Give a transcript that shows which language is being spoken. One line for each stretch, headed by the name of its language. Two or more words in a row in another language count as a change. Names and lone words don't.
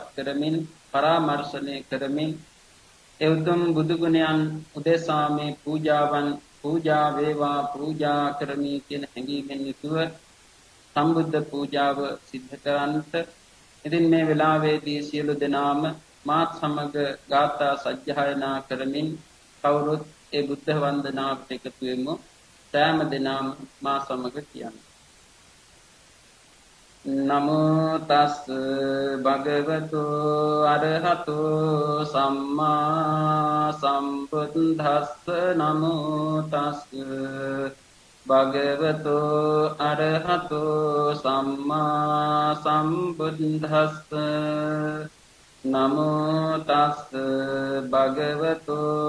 Sinhala: කරමින් පරාමර්ශනය කරමින් ඒ උතුම් බුදු ගුණයන් උදෙසා මේ පූජා වේවා පූජා කරමි කියන හැඟීමෙන් යුතුව සම්බුද්ධ පූජාව සිද්ධ කරන්නට ඉතින් මේ වෙලාවේදී සියලු දෙනාම මාත් සමග ගාථා සජ්ජායනා කරමින් කවුරුත් ඒ බුද්ධ වන්දනාවට එකතු වෙමු. සෑම දිනම මා සමග කියන්න.
Pali: නමෝ තස් භගවතු අරහතෝ සම්මා සම්බුද්දස්ස නමෝ තස් භගවතු අරහතෝ සම්මා සම්බුද්දස්ස නමෝ තස් භගවතු